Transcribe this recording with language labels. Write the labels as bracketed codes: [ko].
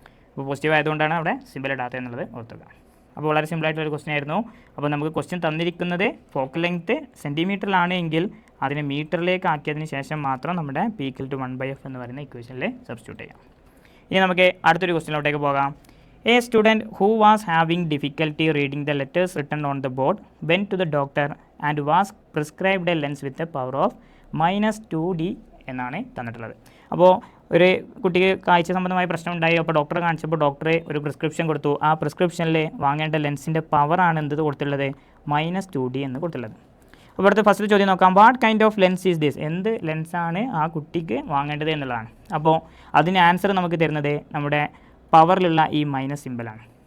[ml] അപ്പോൾ പോസിറ്റീവ് ആയതുകൊണ്ടാണ് അവിടെ സിമ്പിൾ ഇടാത്തത് എന്നുള്ളത് ഓർത്തുക. അപ്പോൾ വളരെ സിമ്പിളായിട്ടുള്ളൊരു ക്വസ്റ്റ്യൻ ആയിരുന്നു. അപ്പോൾ നമുക്ക് ക്വസ്റ്റ്യൻ തന്നിരിക്കുന്നത് ഫോക്കൽ ലെങ്ത്ത് സെൻറ്റിമീറ്ററിലാണ് എങ്കിൽ അതിനെ മീറ്ററിലേക്ക് ആക്കിയതിന് ശേഷം മാത്രം നമ്മുടെ P = 1/f എന്ന് പറയുന്ന ഇക്വേഷനിൽ സബ്സ്റ്റിറ്റ്യൂട്ട് ചെയ്യാം. ഇനി നമുക്ക് അടുത്തൊരു ക്വസ്റ്റ്യനിലോട്ടേക്ക് പോകാം. [en] A student who was having difficulty reading the letters written on the board went to the doctor and was prescribed a lens with a power of -2D [ml] എന്നാണ് തന്നിട്ടുള്ളത്. അപ്പോൾ ഒരു കുട്ടിക്ക് കാഴ്ച സംബന്ധമായ പ്രശ്നം ഉണ്ടായി. അപ്പോൾ ഡോക്ടറെ കാണിച്ചപ്പോൾ ഡോക്ടർ ഒരു പ്രിസ്ക്രിപ്ഷൻ കൊടുത്തു. ആ പ്രിസ്ക്രിപ്ഷനിൽ വാങ്ങേണ്ട ലെൻസിൻ്റെ പവറാണ് എന്ത് കൊടുത്തുള്ളത്? -2D എന്ന് കൊടുത്തുള്ളത്. അപ്പോൾ അടുത്ത ഫസ്റ്റ് ചോദ്യം നോക്കാം. [en] What kind of lens is this? [ml] എന്ത് ലെൻസാണ് ആ കുട്ടിക്ക് വാങ്ങേണ്ടത് എന്നുള്ളതാണ്. അപ്പോൾ അതിന് ആൻസർ നമുക്ക് തരുന്നത് നമ്മുടെ പവറിലുള്ള ഈ മൈനസ് സിമ്പിളാണ്.